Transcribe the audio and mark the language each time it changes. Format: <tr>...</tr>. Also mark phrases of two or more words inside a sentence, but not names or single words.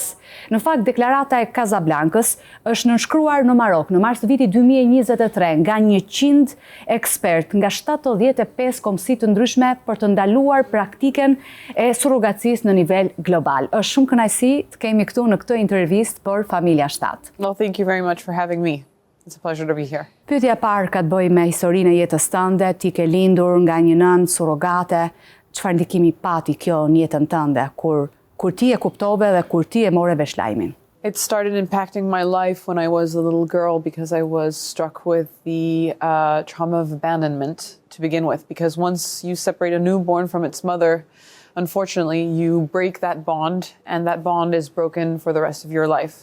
<sq>Në fakt, Deklarata e Kasablankës është nënshkruar në Marok në mars të vitit 2023 nga 100 ekspert nga 75 kombësi të ndryshme për të ndaluar praktiken e surrogacisë në nivel global. Është shumë kënaqësi të kemi këtu në këtë intervistë për Familja 7.</sq> <en>Well, thank you very much for having me. It's a pleasure to be here.</en> <sq>Pyetja e parë ka të bëjë me historinë e jetës tënde. Ti ke lindur nga një nënë surrogate. Çfarë ndikimi pati kjo në jetën tënde kur ti e kuptove dhe kur ti e more vesh lajmin?</sq> <en>It started impacting my life when I was a little girl because I was struck with the trauma of abandonment to begin with. Because once you separate a newborn from its mother, unfortunately, you break that bond, and that bond is broken for the rest of your life.</en>